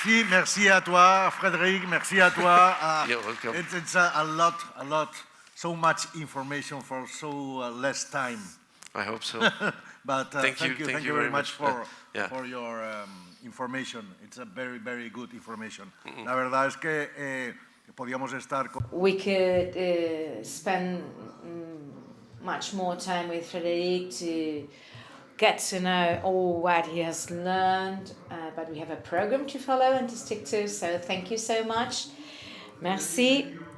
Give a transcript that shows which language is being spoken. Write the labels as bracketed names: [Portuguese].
[French] Merci à toi, Frédéric. Merci à toi. [English] You're welcome. It's a lot, so much information for so less time. I hope so. But thank you very much for yeah. your information. It's a very, very good information. [Spanish] La verdad es que podíamos estar. [English] We could spend much more time with Frédéric to get to know all what he has learned, but we have a program to follow and to stick to, so thank you so much. [French] Merci.